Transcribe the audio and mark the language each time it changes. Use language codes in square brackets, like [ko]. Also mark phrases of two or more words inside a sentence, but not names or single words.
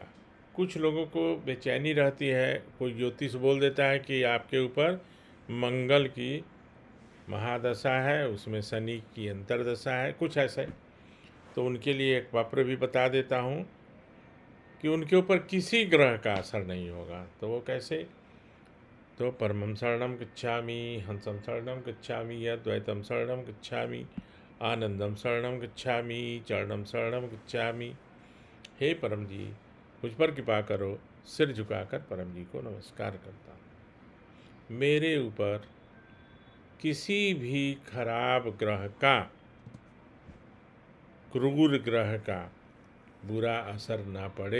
[hi] कुछ लोगों को बेचैनी रहती है, कोई ज्योतिष बोल देता है कि आपके ऊपर मंगल की महादशा है, उसमें शनि की अंतरदशा है, कुछ ऐसे। तो उनके लिए एक पत्र भी बता देता हूँ कि उनके ऊपर किसी ग्रह का असर नहीं होगा। तो वो कैसे? [sa] तो परमं शरणं गच्छामि, हंसं शरणं गच्छामि, अद्वैतं शरणं गच्छामि, आनंदम शरणं गच्छामि, चरणं शरणं गच्छामि। [hi] हे परम जी, मुझ पर कृपा करो। सिर झुकाकर परम जी को नमस्कार करता हूँ। मेरे ऊपर किसी भी खराब ग्रह का, क्रूर ग्रह का बुरा असर ना पड़े।